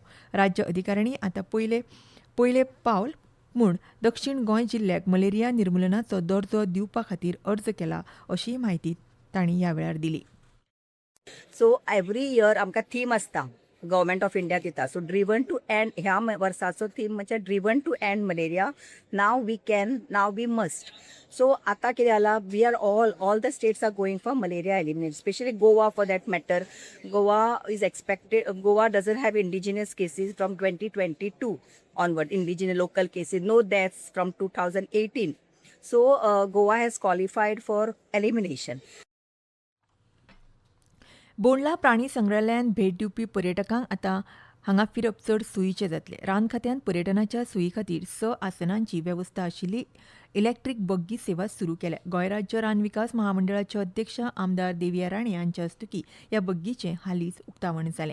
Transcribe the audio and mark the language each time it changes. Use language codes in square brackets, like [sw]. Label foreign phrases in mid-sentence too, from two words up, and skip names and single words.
[kok] राज्य अधिकाऱ्यांनी आतां पयले पावल म्हूण दक्षिण गोंय जिल्ह्याक मलेरिया निर्मुलनाचो दर्जो दिवपा खातीर अर्ज केला अशी माहिती तांणी ह्या वेळार दिली. [en] So every year [kok] आमकां थीम आसता [en] Government of India दिता. So driven to end [kok] ह्या वर्साचो थीम म्हणजे [en] Driven to end malaria. Now we must. So [kok] आतां कितें जालां, [en] We are all the states are going for malaria elimination, specially Goa for that matter. Goa doesn't have indigenous cases from 2022 onward, indigenous local cases, no deaths from 2018. So Goa has qualified for elimination. [kok] बोंडला प्राणी संग्रहालयान भेट दिवपी पर्यटकांक आतां हांगा फिरप चड सोयीचें जातलें. रान खात्यान पर्यटनाच्या सोयी खातीर 6 आसनांची वेवस्था आशिल्ली इलेक्ट्रीक बग्गी सेवा सुरू केल्या. गोंय राज्य रान विकास महामंडळाचे अध्यक्ष आमदार देविया राणे हांच्या हस्तुकीं ह्या बग्गीचें हालींच उक्तावण जालें.